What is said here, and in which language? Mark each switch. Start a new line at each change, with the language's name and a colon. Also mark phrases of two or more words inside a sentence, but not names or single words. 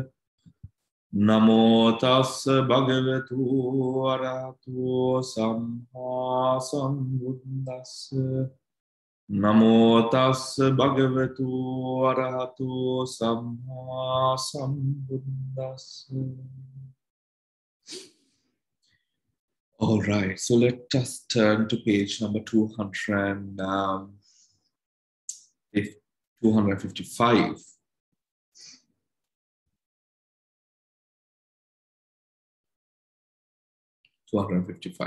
Pali: Namo tassa bhagavato arahato samma sambuddhassa. Namo tassa bhagavato arahato samma sambuddhassa.
English: All right, so let us turn to page number 255. 255.